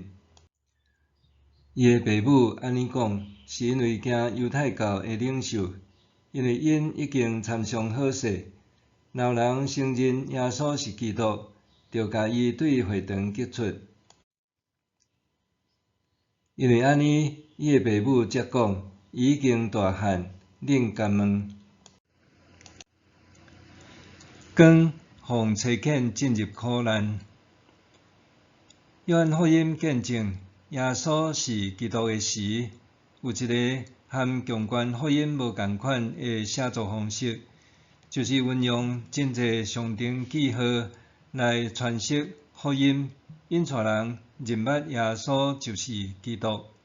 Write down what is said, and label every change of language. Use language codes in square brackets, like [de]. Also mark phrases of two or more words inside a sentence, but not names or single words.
[nan] 伊的父母安尼讲，是因为惊犹太教的领袖，因为因已经参详好势，若有人承认耶稣是基督，就甲伊对会堂激出。因为安尼，伊的父母才讲，伊已经大汉，恁甲问。光奉差遣进入苦难。约翰福音见证耶稣是基督的时，有一个和强观福音无共款的写作方式，就是运用真济象征记号来诠释福音，引带人认捌耶稣就是基督。